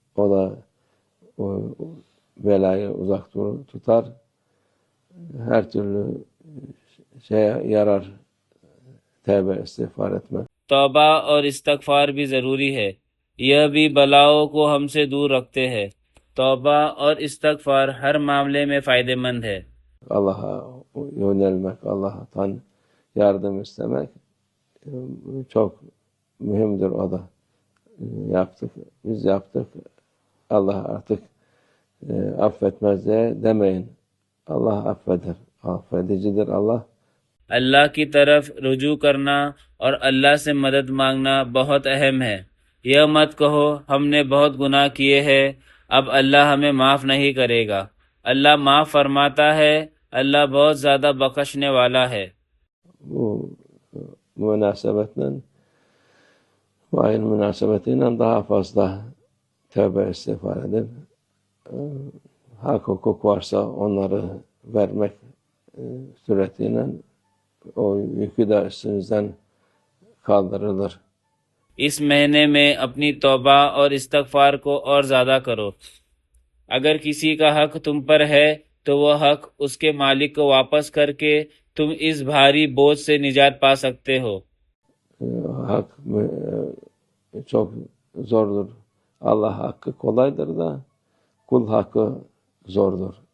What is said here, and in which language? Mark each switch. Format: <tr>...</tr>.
<tr>O da o belayı uzak tutar. Her türlü şeye yarar tevbe istiğfar etmek.</tr> <ur>توبہ اور استغفار بھی ضروری ہے، یہ بھی بلاؤں کو ہم سے دور رکھتے ہیں. توبہ اور استغفار ہر معاملے میں فائدہ مند ہے.</ur> <tr>Allah'a yönelmek, Allah'tan yardım istemek çok mühimdir o da. Yaptık, biz yaptık. Allah artık affetmez diye demeyin. Allah affeder, affedicidir Allah.</tr> <ur>اللہ کی طرف رجوع کرنا اور اللہ سے مدد مانگنا بہت اہم ہے. یہ مت کہو ہم نے بہت گناہ کیے ہیں، اب اللہ ہمیں معاف نہیں کرے گا. اللہ معاف فرماتا ہے، اللہ بہت زیادہ بخشنے والا ہے.</ur> <tr>Bu münasebetle bu ayın münasebetiyle daha fazla tövbe istiğfar edip hak hukuk varsa onları vermek suretiyle o yükü de üstünüzden kaldırılır.</tr> <ur>اس مہینے میں اپنی توبہ اور استغفار کو اور زیادہ کرو. اگر کسی کا حق تم پر ہے تو وہ حق اس کے مالک کو واپس کر کے تم اس بھاری بوجھ سے نجات پا سکتے ہو.</ur> <tr>Hak çok zordur. Allah hakkı kolaydır da kul hakkı zordur.</tr>